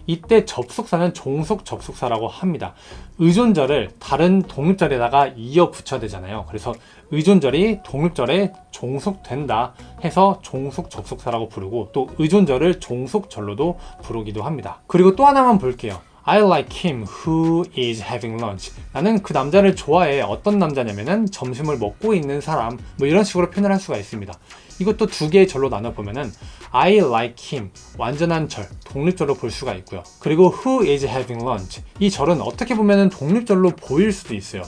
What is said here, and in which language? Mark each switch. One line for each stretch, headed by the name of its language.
Korean: 이때 접속사는 종속 접속사라고 합니다. 의존절을 다른 독립절에다가 이어 붙여야 되잖아요. 그래서 의존절이 독립절에 종속된다 해서 종속접속사라고 부르고, 또 의존절을 종속절로도 부르기도 합니다. 그리고 또 하나만 볼게요.
English: I like him who is having lunch.
Korean: 나는 그 남자를 좋아해. 어떤 남자냐면은 점심을 먹고 있는 사람, 뭐 이런 식으로 표현을 할 수가 있습니다. 이것도 두 개의 절로 나눠보면은
English: I like him,
Korean: 완전한 절, 독립절로 볼 수가 있고요. 그리고
English: who is having lunch,
Korean: 이 절은 어떻게 보면은 독립절로 보일 수도 있어요.